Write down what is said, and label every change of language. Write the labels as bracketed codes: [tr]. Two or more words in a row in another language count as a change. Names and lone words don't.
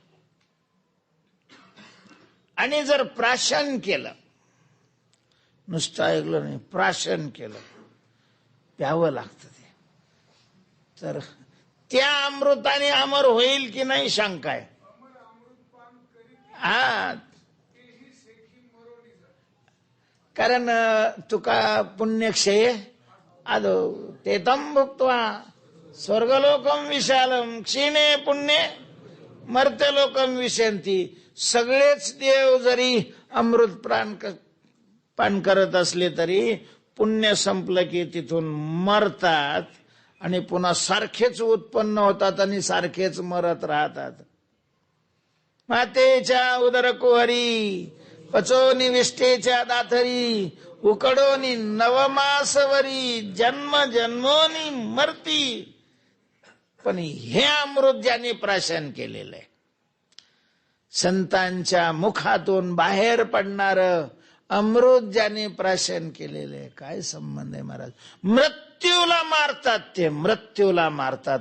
[mr] आणि जर प्राशन केलं, नुसतं ऐकलं नाही, प्राशन केलं, प्यावं लागतं ते, तर त्या अमृताने अमर होईल की नाही शंका आहे. हा, कारण [sa] तुका पुण्यक्षये आदो ते तम भुक्त्वा स्वर्गलोकम विशालम क्षीणे पुण्ये मर्त्यलोकम विशंती. [mr] सगळेच देव जरी अमृत पान करत असले तरी पुण्य संपलं की तिथून मरतात आणि पुन्हा सारखेच उत्पन्न होतात आणि सारखेच मरत राहतात. मातेच्या उदर कुहरी पचोनी विष्टेच्या दाथरी उकडोनी नवमासवरी जन्म जन्मोनी मरती. पण हे अमृत ज्यांनी प्राशन केलेलं आहे, संतांच्या मुखातून बाहेर पडणार अमृत ज्यांनी प्राशन केलेलं आहे, काय संबंध आहे महाराज. मृत्यूला मारतात ते, मृत्यूला मारतात.